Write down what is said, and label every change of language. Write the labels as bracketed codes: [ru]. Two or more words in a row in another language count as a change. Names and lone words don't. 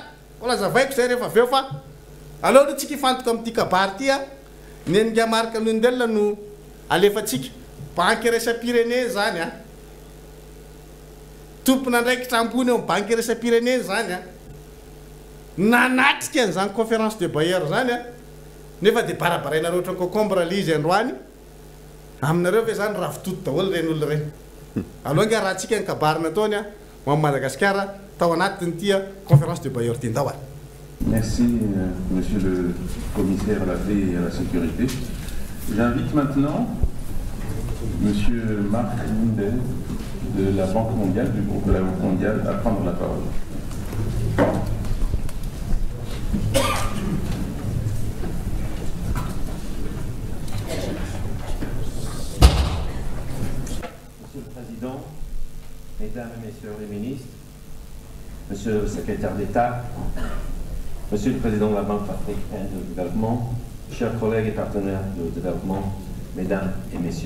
[mg] Kola zavaiko zay rehefa aveo fa aleo aloha tsika ifantoka amin'ity kabary ty nenga Marc Lundell no alefatsika banque iraisam-pirenena zany tompona andraikitra ambony eo banque iraisam-pirenena zany nanatrika an'izany [fr] conférence de bailleur [mg] zany nefa dia barabarainareo ohatran'ny concombre le izy androany aminareo ve zany ravitoto daholo reny olona reny. Aloha raha tsika ny kabary nataony ho amin'ny Madagasikara tao anatiny tia [fr] conférence de bailleur [mg] ty ndao. [fr] Merci, Monsieur le Commissaire à la paix et à la sécurité. J'invite maintenant Monsieur Marc Lundell de la Banque mondiale, du groupe de la Banque mondiale, à prendre la parole. Monsieur le Président, Mesdames et Messieurs les ministres, Monsieur le Secrétaire d'État, Monsieur le Président de la Banque africaine de développement, chers collègues et partenaires de développement, Mesdames et Messieurs.